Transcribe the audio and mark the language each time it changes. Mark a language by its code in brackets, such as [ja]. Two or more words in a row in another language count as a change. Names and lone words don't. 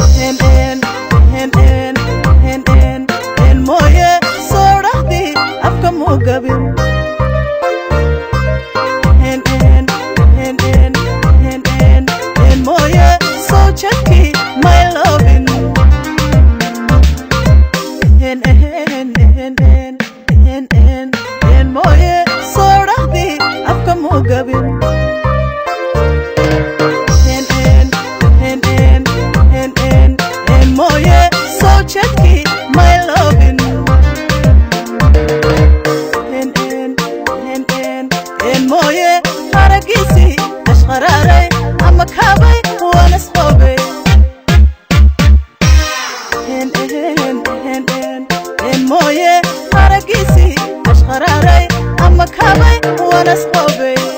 [so] En, en, En, en, en, en, en mooye, soo dhahdi, afka muu gabin. En, en, en, en, en, en, en mooye, soo jadki, [en] my lovin. [so] En, en, en, en, en, en, en mooye, soo dhahdi, afka muu gabin. En, en, en, en, en, en, en mooye, soo jadki, [en] my lovin. [so] En, en, en, en, en mooye, haragisi, ashqararay, ama kabay, wana sqobay. En, en, en, en, en mooye, haragisi, ashqararay, ama kabay, wana sqobay.